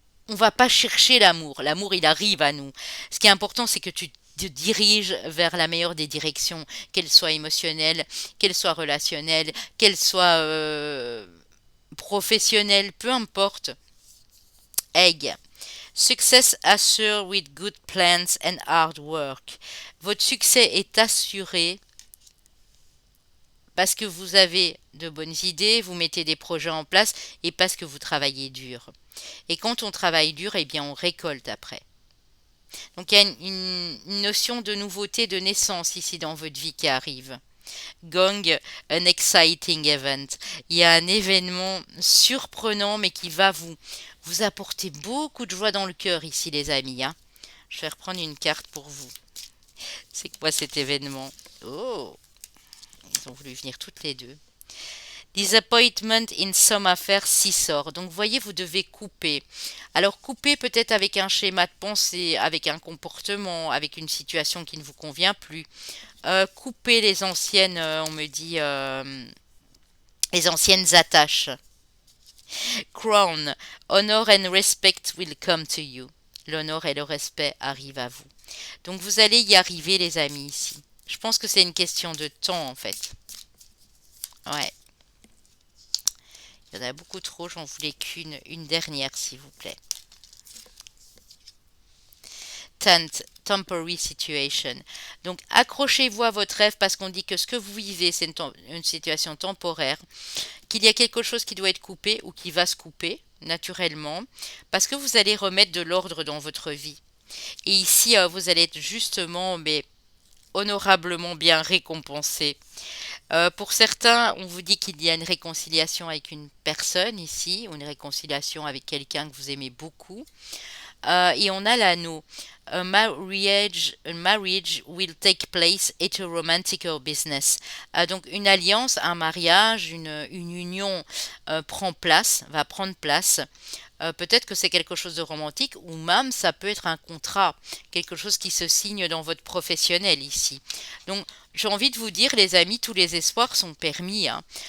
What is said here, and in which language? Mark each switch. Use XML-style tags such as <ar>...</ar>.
<fr>On va pas chercher l'amour. L'amour, il arrive à nous. Ce qui est important, c'est que tu te diriges vers la meilleure des directions, qu'elle soit émotionnelle, qu'elle soit relationnelle, qu'elle soit professionnelle, peu importe.</fr> <en>Egg. Success assured with good plans and hard work.</en> <fr>Votre succès est assuré parce que vous avez de bonnes idées, vous mettez des projets en place et parce que vous travaillez dur. Et quand on travaille dur, eh bien on récolte après. Donc il y a une notion de nouveauté, de naissance ici dans votre vie qui arrive.</fr> <en>Gong, an exciting event.</en> <fr>Il y a un événement surprenant mais qui va vous apporter beaucoup de joie dans le cœur ici les amis, hein. Je vais reprendre une carte pour vous. C'est quoi cet événement? Oh, ils ont voulu venir toutes les deux.</fr> <en>Disappointment in some affaires 6 sort.</en> <fr>Donc, vous voyez, vous devez couper. Alors, couper peut-être avec un schéma de pensée, avec un comportement, avec une situation qui ne vous convient plus. Couper les anciennes, on me dit, les anciennes attaches.</fr> <en>Crown, honor and respect will come to you.</en> <fr>L'honneur et le respect arrivent à vous. Donc, vous allez y arriver, les amis, ici. Je pense que c'est une question de temps, en fait. Ouais. Il y en a beaucoup trop, j'en voulais une dernière, s'il vous plaît.</fr> <en>Temporary situation.</en> <fr>Donc, accrochez-vous à votre rêve parce qu'on dit que ce que vous vivez, c'est une situation temporaire, qu'il y a quelque chose qui doit être coupé ou qui va se couper naturellement, parce que vous allez remettre de l'ordre dans votre vie. Et ici, vous allez être justement, mais honorablement bien récompensé. Pour certains, on vous dit qu'il y a une réconciliation avec une personne ici, ou une réconciliation avec quelqu'un que vous aimez beaucoup. Et on a l'anneau.</fr> <en>A marriage will take place at a romantic or business.</en> <fr>Donc une alliance, un mariage, une union va prendre place. Peut-être que c'est quelque chose de romantique ou même ça peut être un contrat, quelque chose qui se signe dans votre professionnel ici. Donc j'ai envie de vous dire les amis, tous les espoirs sont permis, hein.</fr>